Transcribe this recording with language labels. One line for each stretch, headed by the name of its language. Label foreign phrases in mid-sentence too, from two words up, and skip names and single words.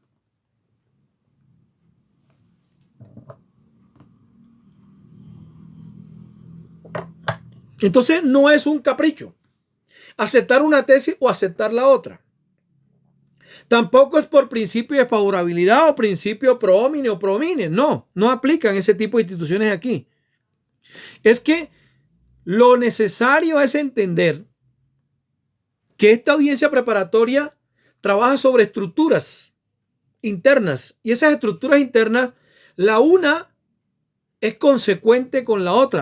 Spanish: Entonces no es un capricho aceptar una tesis o aceptar la otra. Tampoco es por principio de favorabilidad o principio
Latin: pro homine
Spanish: o
Latin: pro homine.
Spanish: No aplican ese tipo de instituciones aquí. Es que lo necesario es entender que esta audiencia preparatoria trabaja sobre estructuras internas, y esas estructuras internas, la una es consecuente con la otra.